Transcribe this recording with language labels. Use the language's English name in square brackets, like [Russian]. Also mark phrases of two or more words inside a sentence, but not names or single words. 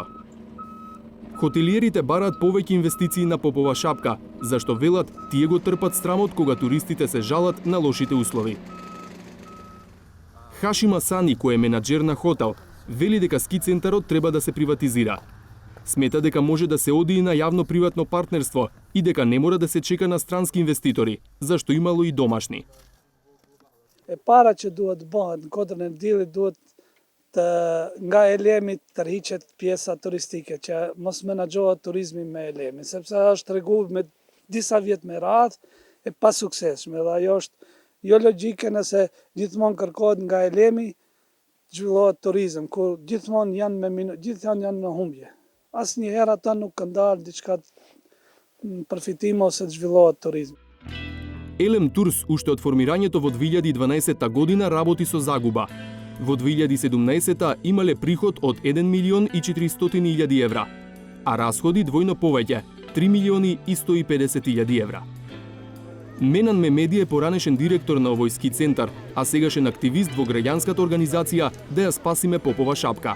[Macedonian] Хотелиерите бараат повеќе инвестиции на Попова шапка, зашто велат тие го трпат срамот кога туристите се жалат на лошите услови. Хашима Сани, кој е менаџер на хотел, вели дека ски центарот треба да се приватизира. Смета дека може да се оди и на јавно-приватно партнерство и дека не мора да се чека на странски инвеститори, зашто имало и домашни. [Albanian] Para që duhet bëhet në Kodrën e Diellit duhet nga Elemi tërhiqet pjesa turistike që mos menaxhohet turizmi me Elemi, sepse është treguar me disa vjet me radhë e pa suksesshme dhe ajo është jo logjike nëse gjithmonë kërkohet nga Elemi zhvillohet turizëm, kur gjithmonë janë në humbje. Asnjëherë ata nuk kanë dalë diçka përfitim ose të zhvillohet turizmi. [Macedonian] Елем Турс уште од формирањето во 2012 година работи со загуба. Во 2017 имале приход од 1.400.000 евра, а расходи двојно повеќе, 3.150.000 евра. Менан Мемеди е поранешен директор на овој ски центар, а сегашен активист во граѓанската организација да ја спасиме Попова шапка.